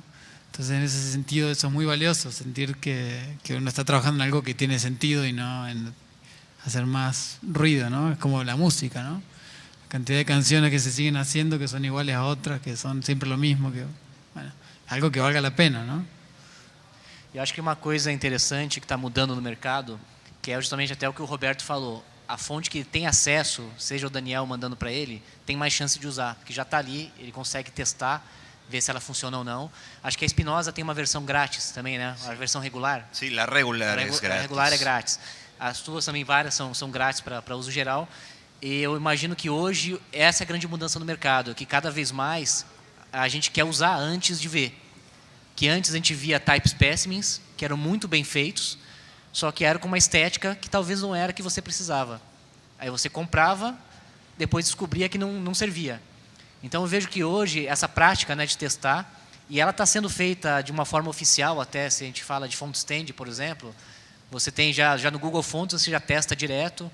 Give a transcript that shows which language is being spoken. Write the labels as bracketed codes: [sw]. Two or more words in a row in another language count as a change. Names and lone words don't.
[es] Entonces, en ese sentido, eso es muy valioso, sentir que uno está trabajando en algo que tiene sentido y no en hacer más ruido, ¿no? Es como la música, ¿no? La cantidad de canciones que se siguen haciendo que son iguales a otras, que son siempre lo mismo, que, bueno, algo que valga a pena, ¿no? [pt] Eu acho que uma coisa interessante que está mudando no mercado, que é justamente até o que o Roberto falou, a fonte que tem acesso, seja o Daniel mandando para ele, tem mais chance de usar, porque já está ali, ele consegue testar, ver se ela funciona ou não. Acho que a Espinosa tem uma versão grátis também, né? A versão regular. [es] Sí, la regular es gratis. [pt] A regular é grátis. As tuas também várias são grátis para uso geral. E eu imagino que hoje essa é a grande mudança no mercado, que cada vez mais a gente quer usar antes de ver. Que antes a gente via [en] type specimens, [pt] que eram muito bem feitos, só que era com uma estética que talvez não era que você precisava. Aí você comprava, depois descobria que não servia. Então eu vejo que hoje essa prática, né, de testar, e ela está sendo feita de uma forma oficial, até se a gente fala de [en] font stand, [pt] por exemplo, você tem já no Google Fonts, você já testa direto.